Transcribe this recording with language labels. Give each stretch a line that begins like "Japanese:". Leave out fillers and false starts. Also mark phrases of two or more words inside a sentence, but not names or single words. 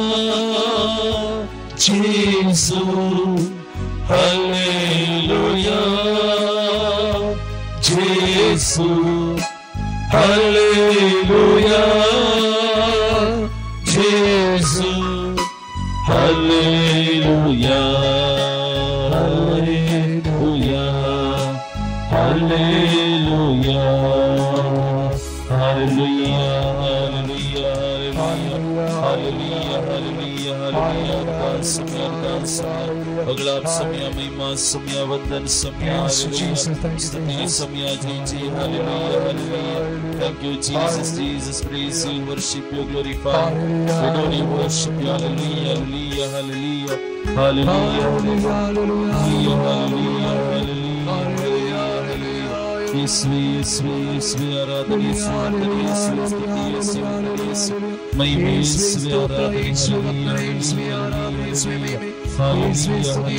Korean: 예수 할렐루야 예수 할렐루야 예수 할렐루야 할렐루야 할렐루야 할렐루야 할렐루야 할렐루야
Hindi: हालेलुया हालेलुया अरदास समय अगला समय महिमा समय वंदन समय हालेलुया स्तुति समय जय जय हालेलुया हालेलुया
English: thank you Jesus Jesus praise you worship you glorify adore you worship you hallelujah hallelujah hallelujah hallelujah hallelujah
Malayalam: hallelujah യേശുവേ ആരാധന യേശുവേ സ്തുതി യേശുവേ മഹിമ യേശുവേ ആരാധന യേശുവേ ഹല്ലേലൂയ